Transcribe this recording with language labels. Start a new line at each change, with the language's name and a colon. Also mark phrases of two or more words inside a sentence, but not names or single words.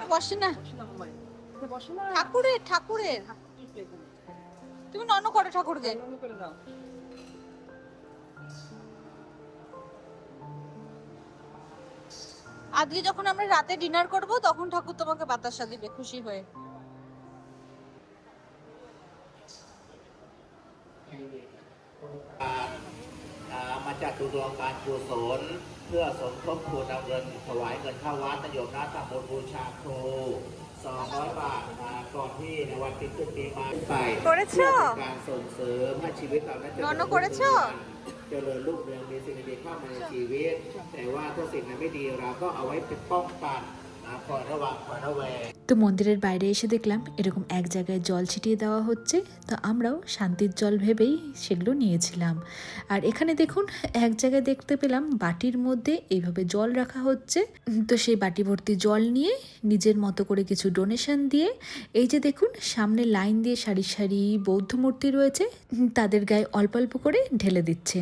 Bangla: বসে না, ঠাকুরের ঠাকুরের তুমি নন করো ঠাকুরকে। আজকে যখন আমরা রাতে ডিনার করব তখন ঠাকুর তোমাকে বাতাসা দিবে খুশি হয়ে।
Thai: มาจากดวงการกุศลเพื่อสมทบทุนนำเงินถวายเงินเข้าวัดนโยมนะทำบุญบูชาครู200 บาทมาก่อนที่ในวันขึ้นปีใหม่ไปเพื่อเป็นการส่งเสริมให้ชีวิตเราได้เจริญรุ่งเรืองมีสิ่งดีๆเข้ามาในชีวิตแต่ว่าถ้าสิ่งนั้นไม่ดีเราก็เอาไว้เป็นป้องกันคอยระวังคอยระแวง
Bangla: তো মন্দিরের বাইরে এসে দেখলাম এরকম এক জায়গায় জল ছিটিয়ে দেওয়া হচ্ছে, তো আমরাও শান্তির জল ভেবেই সেগুলো নিয়েছিলাম। আর এখানে দেখুন এক জায়গায় দেখতে পেলাম বাটির মধ্যে এইভাবে জল রাখা হচ্ছে, তো সেই বাটি ভর্তি জল নিয়ে নিজের মতো করে কিছু ডোনেশন দিয়ে এই যে দেখুন সামনে লাইন দিয়ে সারি সারি বৌদ্ধ মূর্তি রয়েছে, তাদের গায়ে অল্প অল্প করে ঢেলে দিচ্ছেন।